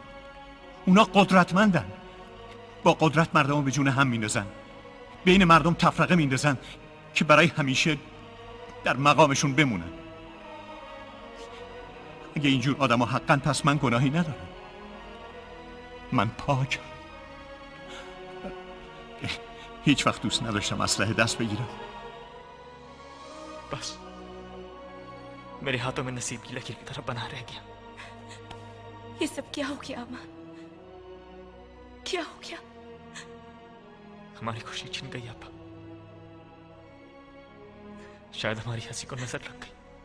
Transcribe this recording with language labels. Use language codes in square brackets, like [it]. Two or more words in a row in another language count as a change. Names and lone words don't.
[fa] اونا قدرتمندن، با قدرت مردم رو به جون هم میندازن، بین مردم تفرقه میندازن که برای همیشه در مقامشون بمونن. اگه اینجور آدم ها حقن پس من گناهی ندارم. من پاکم. هیچ وقت دوست نداشتم اسلحه دست بگیرم. [hi] बस मेरे हाथों में नसीब की लकीर की तरह बना रह गया। ये सब क्या हो गया अमन? क्या हो गया? हमारी खुशी छिन गई आपा। शायद हमारी हंसी को नजर लग गई।